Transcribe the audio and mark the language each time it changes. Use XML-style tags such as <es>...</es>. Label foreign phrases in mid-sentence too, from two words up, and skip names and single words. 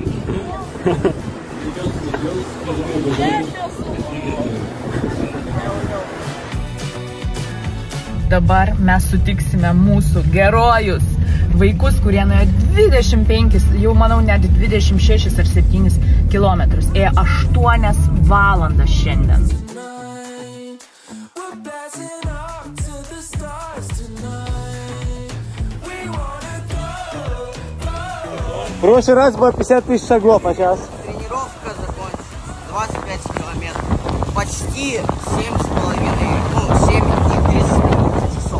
<lt>Dabar mes sutiksime mūsų gerojus vaikus, kurie nuėjo 25, jau manau net 26 ar 7 kilometrus. Ėjo 8 valandas šiandien.</lt> <ru>В прошлый раз было 50 000 шагов, а сейчас? Тренировка закончилась. 25 километров. Почти 7,5, 7 и 30 часов.</ru>